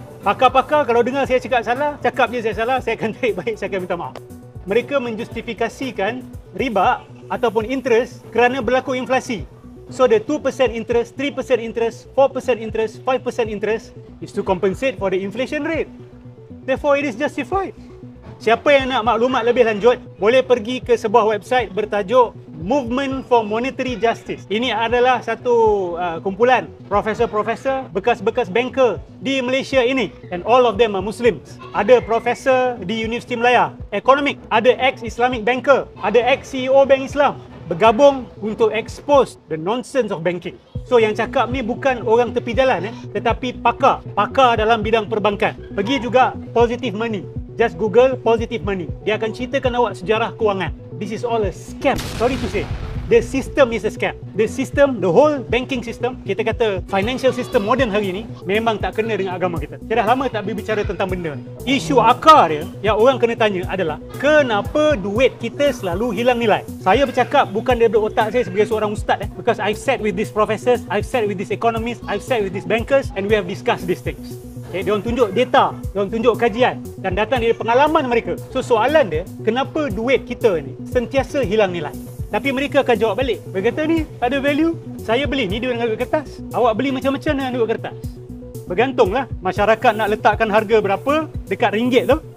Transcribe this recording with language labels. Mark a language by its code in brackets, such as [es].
[ms] Pakar-pakar kalau dengar saya cakap salah, cakap je saya salah, saya akan tarik baik, saya akan minta maaf. Mereka menjustifikasikan riba ataupun interest kerana berlaku inflasi. [en] So the 2% interest, 3% interest, 4% interest, 5% interest is to compensate for the inflation rate. Therefore it is justified. [ms] Siapa yang nak maklumat lebih lanjut, boleh pergi ke sebuah website bertajuk Movement for Monetary Justice. Ini adalah satu kumpulan profesor-profesor, bekas-bekas banker di Malaysia ini. [en] And all of them are Muslims. [ms] Ada profesor di Universiti Melaya, Economic. Ada ex-Islamic banker. Ada ex-CEO Bank Islam. Bergabung untuk [en] expose the nonsense of banking. [ms] So yang cakap ni bukan orang tepi jalan tetapi pakar. Pakar dalam bidang perbankan. Pergi juga Positive Money. [en] Just Google Positive Money. [ms] Dia akan ceritakan awak sejarah kewangan. [en] This is all a scam. Sorry to say. The system is a scam. The system, the whole banking system, [ms] kita kata financial system modern hari ni, memang tak kena dengan agama kita. Saya dah lama tak berbicara tentang benda ni. Isu akar dia, yang orang kena tanya adalah, kenapa duit kita selalu hilang nilai? Saya bercakap bukan daripada otak saya sebagai seorang ustaz. [en] Because I've sat with these professors, I've sat with these economists, I've sat with these bankers, and we have discussed these things. [ms] Okay, dia orang tunjuk data, dia orang tunjuk kajian dan datang dari pengalaman mereka. So soalan dia, kenapa duit kita ni sentiasa hilang nilai? Tapi mereka akan jawab balik. Mereka kata ni ada value, saya beli ni dengan duit kertas. Awak beli macam-macam dengan duit kertas. Bergantunglah masyarakat nak letakkan harga berapa dekat ringgit tu.